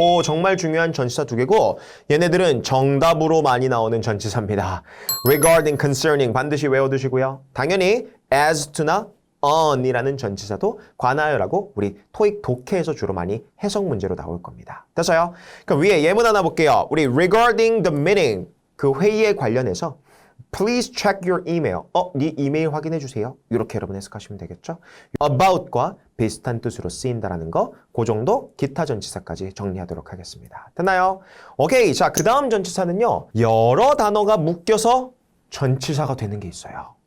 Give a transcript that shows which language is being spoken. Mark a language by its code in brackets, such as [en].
[ko] 정말 중요한 전치사 두 개고 얘네들은 정답으로 많이 나오는 전치사입니다. regarding, concerning 반드시 외워두시고요. 당연히 as to나 on이라는 전치사도 관하여라고 우리 토익 독해에서 주로 많이 해석 문제로 나올 겁니다. 됐어요? 그럼 위에 예문 하나 볼게요. [en] 우리 regarding the meeting [ko] 그 회의에 관련해서 [en] Please check your email. [ko] 네 이메일 확인해 주세요. 이렇게 여러분 해석하시면 되겠죠? about과 비슷한 뜻으로 쓰인다라는 거, 그 정도 기타 전치사까지 정리하도록 하겠습니다. 됐나요? 오케이. 자, 그 다음 전치사는요. 여러 단어가 묶여서 전치사가 되는 게 있어요.